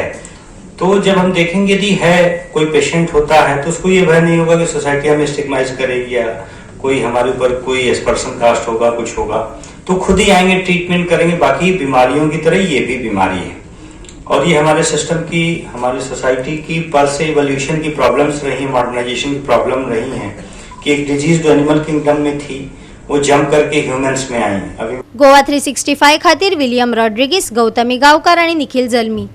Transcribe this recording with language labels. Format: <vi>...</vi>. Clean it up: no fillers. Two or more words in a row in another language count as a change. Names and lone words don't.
<hi>तो जब हम देखेंगे यदि है कोई पेशेंट होता है तो उसको ये भय नहीं होगा कि सोसाइटी हमें स्टिग्माइज करेगी या कोई हमारे ऊपर कोई</hi> <en>aspersion cast</en> <hi>होगा, कुछ होगा, तो खुद ही आएंगे, ट्रीटमेंट करेंगे। बाकी बीमारियों की तरह ये भी बीमारी है, और ये हमारे सिस्टम की, हमारी सोसाइटी की पर से इवोल्यूशन की प्रॉब्लम्स रही, मॉडर्नाइजेशन की प्रॉब्लम रही है कि एक डिजीज जो</hi> <en>animal kingdom</en> <hi>में थी वो जंप करके ह्यूमन्स में आई। अभी</hi> <kok>गोवा 365 खातीर विलियम रॉड्रिगीस, गौतमी गांवकार आणि निखिल जल्मी।</kok>